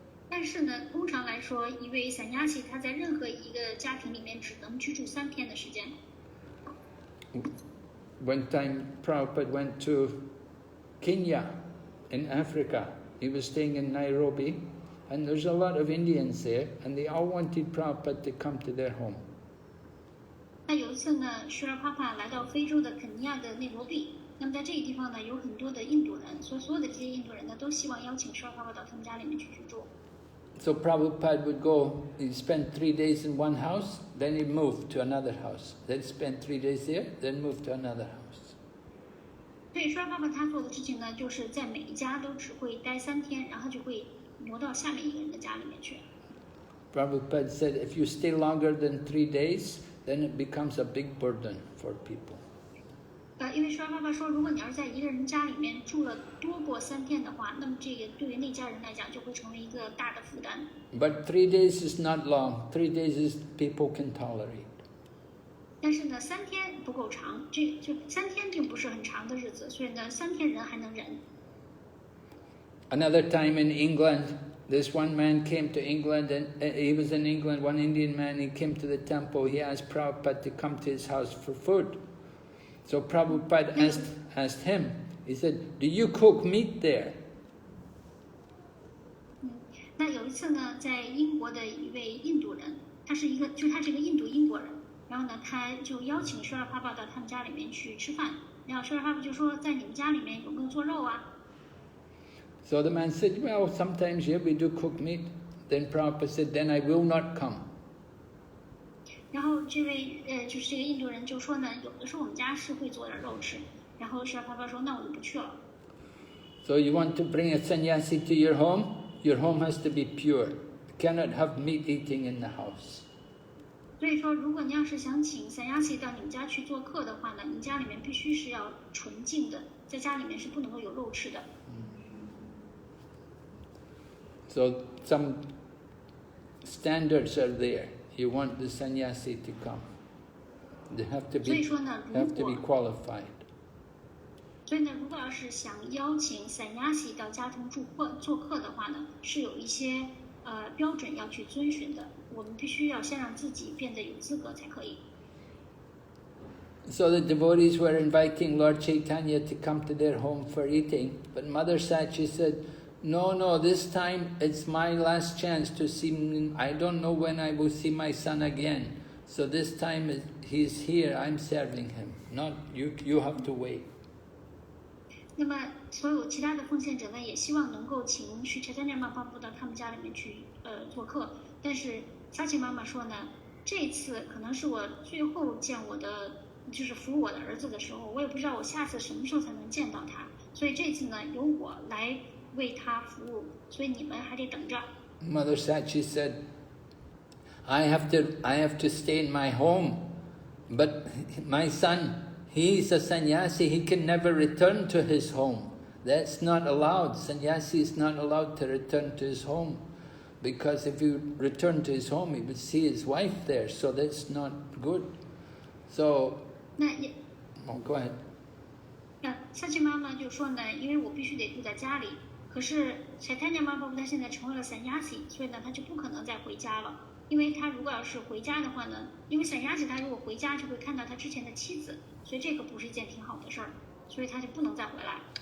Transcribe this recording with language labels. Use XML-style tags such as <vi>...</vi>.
<zh>但是呢，通常来说，一位散亚西他在任何一个家庭里面只能居住3天的时间。</zh> <en>One time Prabhupada went to Kenya in Africa. He was staying in Nairobi, and there's a lot of Indians there, and they all wanted Prabhupada to come to their home.</en> <zh>那有一次呢，施拉帕帕来到非洲的肯尼亚的内罗毕，那么在这个地方呢，有很多的印度人，所有的这些印度人呢，都希望邀请施拉帕帕到他们家里面去居住。</zh> <en>So Prabhupada would go, he'd spend 3 days in one house, then he'd move to another house. Then spend 3 days there, then move to another house.</en> <zh>所以施拉帕帕他做的事情呢，就是在每一家都只会待3天，然后就会挪到下面一个人的家里面去。</zh> <en>Prabhupada said, if you stay longer than 3 days, then it becomes a big burden for people.</en> <zh>因为施拉帕帕说，如果你要是在一个人家里面住了多过3天的话，那么这个对于那家人来讲就会成为一个大的负担。</zh> <en>But 3 days is not long. 3 days is people can tolerate.</en> <zh>但是呢，3天不够长，就3天并不是很长的日子，所以呢，3天人还能忍。</zh> <en>Another time in England, this one man came to England, and he was in England, one Indian man, he came to the temple, he asked Prabhupada to come to his house for food. So Prabhupada asked him, he said, do you cook meat there?</en> <zh>那有一次呢，在英国的一位印度人，他是一个英国人，然后呢，他就邀请施拉帕帕到他们家里面去吃饭，然后施拉帕帕就说，在你们家里面有没有做肉啊？</zh> <en>So the man said, well, sometimes yeah, we do cook meat. Then Prabhupada said, then I will not come.</en> <zh>然后这位就是这个印度人就说呢，有的时候我们家是会做点肉吃。然后施拉帕帕说，那我就不去了。</zh> <en>So you want to bring a sannyasi to your home has to be pure. You cannot have meat eating in the house.</en> <zh>所以说，如果你要是想请散亚西到你们家去做客的话呢，你家里面必须是要纯净的，在家里面是不能够有肉吃的。</zh> <en>So some standards are there. You want the sannyasi to come. They have to</en> <zh>所以</zh> <en>be</en> <zh>说呢，</zh> <en>have to be qualified.</en> <zh>所以呢，如果要是想邀请散亚西到家中做客的话呢，是有一些标准要去遵循的。我们必须要先让自己变得有资格才可以。</zh> <en>So the devotees were inviting Lord Caitanya to come to their home for eating, but Mother Sachi said, no, this time it's my last chance to see him. I don't know when I will see my son again. So this time he's here, I'm serving him. Not you, you have to wait.</en> <zh>那么，所有其他的奉献者呢，也希望能够请Sri Chaitanya Mahaprabhu到他们家里面去做客。但是萨琪妈妈说呢，这次可能是我最后见我的，就是服务我的儿子的时候，我也不知道我下次什么时候才能见到他。所以这次呢，由我来为他服务，所以你们还得等着。</zh> <en>Mother Sachi said, I have to stay in my home, but my son, he's a sannyasi, he can never return to his home. That's not allowed. Sannyasi is not allowed to return to his home, because if he return to his home, he would see his wife there, so that's not good. So, go ahead.</en> <zh>萨琪妈妈就说呢，因为我必须得住在家里，可是Chaitanya Mahaprabhu他现在成为了散亚西，所以呢他就不可能再回家了。因为他如果要是回家的话呢，因为散亚西他如果回家就会看到他之前的妻子，所以这个不是一件挺好的事儿，所以他就不能再回来。</zh>